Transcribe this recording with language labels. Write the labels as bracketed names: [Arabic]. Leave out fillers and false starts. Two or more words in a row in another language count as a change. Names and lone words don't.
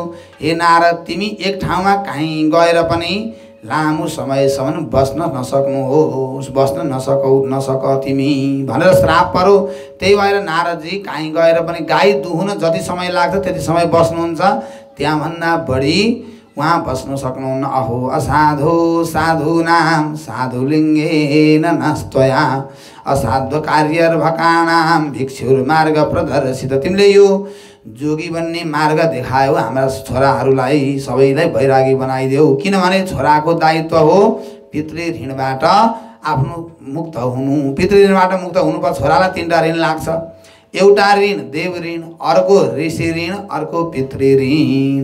[Nepali] हे नारद, तिमी एक ठाउँमा कहीँ गएर पनि लामो समयसम्म बस्न नसक्नुहोस्, बस्न नसक तिमी भनेर श्राप पर्यो। त्यही भएर नारदजी कहीँ गएर पनि गाई दुहुन जति समय लाग्छ त्यति समय बस्नुहुन्छ, त्यहाँभन्दा बढी वहाँ बस्नु सक्नुहुन्न। [Sanskrit] अहो असाधु साधूनां साधुलिङ्गेन नस्त्वया असाध्य कार्यर्भकाणां भिक्षुर्मार्ग प्रदर्शित। [Nepali] तिमीले यो जोगी बन्ने मार्ग देखायो हाम्रा छोराहरूलाई, सबैलाई वैरागी बनाइदेऊ। किनभने छोराको दायित्व हो पितृ ऋणबाट आफ्नो मुक्त हुनु। पितृ ऋणबाट मुक्त हुनुपर्छ। छोरालाई तीनवटा ऋण लाग्छ। एउटा ऋण देव ऋण, अर्को ऋषि ऋण, अर्को पितृ ऋण।